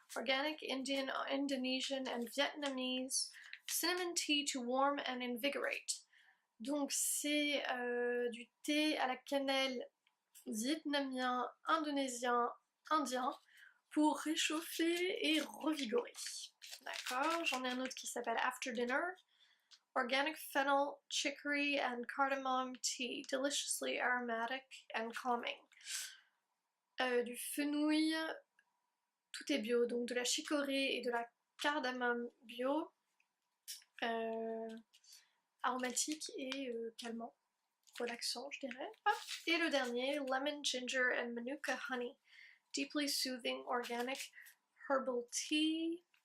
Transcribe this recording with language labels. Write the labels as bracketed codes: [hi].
[en] Organic Indian, Indonesian and Vietnamese. Cinnamon tea to warm and invigorate. [fr] Donc c'est du thé à la cannelle vietnamien, indonésien, indien pour réchauffer et revigorer. D'accord, j'en ai un autre qui s'appelle After Dinner. [en] Organic fennel, chicory and cardamom tea, deliciously aromatic and calming. [fr] Du fenouil, tout est bio, donc de la chicorée et de la cardamome bio, aromatique et calmant, relaxant je dirais. Et le dernier, [en] lemon, ginger and manuka honey, deeply soothing organic herbal tea.